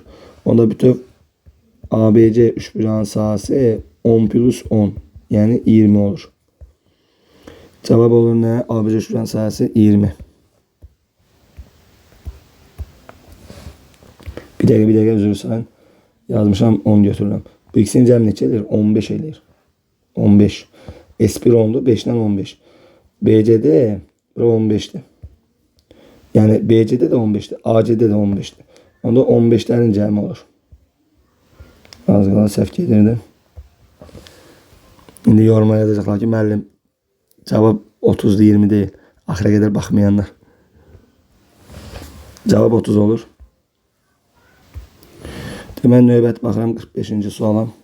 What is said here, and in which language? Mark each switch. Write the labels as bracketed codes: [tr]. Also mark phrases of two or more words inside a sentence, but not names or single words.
[az] Onda bütöv ABC üçbucağın sahəsi 10 plus 10, yəni 20 olur. Cevap olur nə? ABC şuran sayısı 20. Bir dəqiqə üzr istəyirəm. Yazmışam 10 götürürəm. Bu ikisinin cəmi neçə eləyir? 15 eləyir. 15. [tr] S1 10'du. 5'den 15. BC'de 15'ti. Yani BC'de de 15'ti. [az] AC'de de 15'ti. Onda 15'lerin cəmi olur. Az qala səhv gedirdim. İndi yoruma yazacaqlar ki, müəllim cavab 30'du 20 değil. Axıra qədər baxmayanlar. Cavab 30 olur. Demək növbət baxıram 45-ci suala.